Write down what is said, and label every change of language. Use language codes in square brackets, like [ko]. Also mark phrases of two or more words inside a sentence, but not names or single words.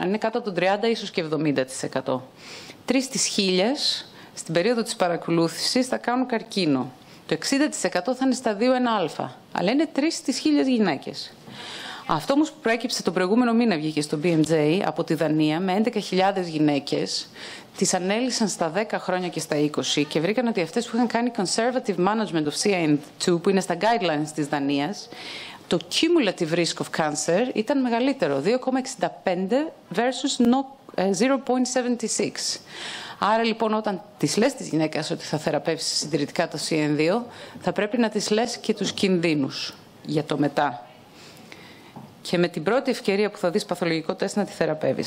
[el] Αν είναι κάτω από τον 30, ίσως και 70%. 3 στις 1000 στην περίοδο της παρακολούθησης θα κάνουν καρκίνο. Το 60% θα είναι σταδίο 1α, αλλά είναι 3 στις 1000 γυναίκες. Αυτό όμως που προέκυψε τον προηγούμενο μήνα βγήκε στο BMJ από τη Δανία με 11.000 γυναίκες, τις ανέλυσαν στα 10 χρόνια και στα 20 και βρήκαν ότι αυτές που είχαν κάνει [en] conservative management of CN2, [el] που είναι στα guidelines της Δανίας, το [en] cumulative risk of cancer [el] ήταν μεγαλύτερο, 2,65 versus 0,76. Άρα λοιπόν όταν τις λες τις γυναίκες ότι θα θεραπεύσεις συντηρητικά το CN2, θα πρέπει να τις λες και τους κινδύνους για το μετά. Και με την πρώτη ευκαιρία που θα δεις παθολογικό τεστ να τη θεραπεύεις.